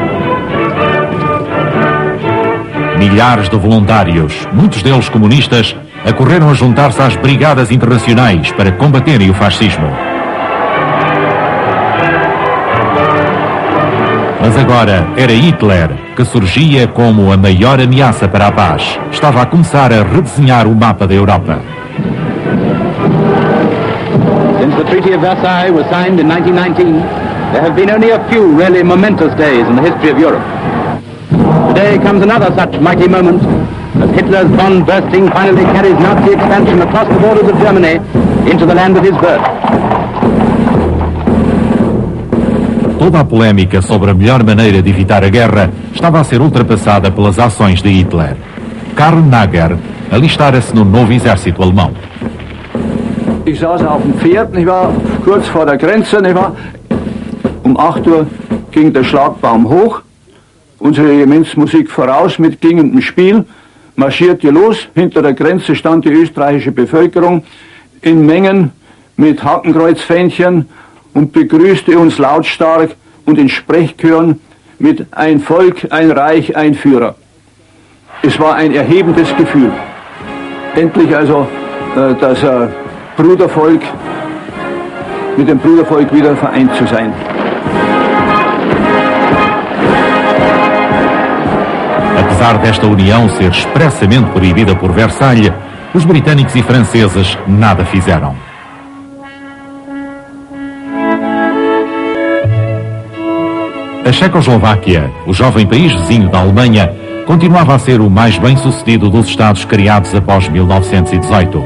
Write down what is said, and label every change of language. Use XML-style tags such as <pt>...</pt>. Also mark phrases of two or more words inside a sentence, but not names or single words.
<pt>Milhares de voluntários, muitos deles comunistas, acorreram a juntar-se às brigadas internacionais para combaterem o fascismo. Mas agora era Hitler que surgia como a maior ameaça para a paz. Estava a começar a redesenhar o mapa da Europa.</pt> <en>Since the Treaty of Versailles was signed in 1919, there have been only a few really momentous days in the history of Europe. Today comes another such mighty moment, as Hitler's bomb bursting finally carries Nazi expansion across the borders of Germany into the land of his birth.</en> <pt>Toda a polémica sobre a melhor maneira de evitar a guerra estava a ser ultrapassada pelas ações de Hitler. Karl Nager alistara-se no novo exército alemão.</pt> <de>Ich saß auf dem Pferd, nicht wahr, kurz vor der Grenze, nicht wahr. 8 Uhr ging der Schlagbaum hoch, unsere Regimentsmusik voraus mit klingendem Spiel, marschierte los, hinter der Grenze stand die österreichische Bevölkerung in Mengen mit Hakenkreuzfähnchen und begrüßte uns lautstark und in Sprechchören mit ein Volk, ein Reich, ein Führer. Es war ein erhebendes Gefühl. Endlich also das Brudervolk, mit dem Brudervolk wieder vereint zu sein.</de> <pt>Apesar desta união ser expressamente proibida por Versalhes, os britânicos e franceses nada fizeram. A Checoslováquia, o jovem país vizinho da Alemanha, continuava a ser o mais bem-sucedido dos Estados criados após 1918.</pt>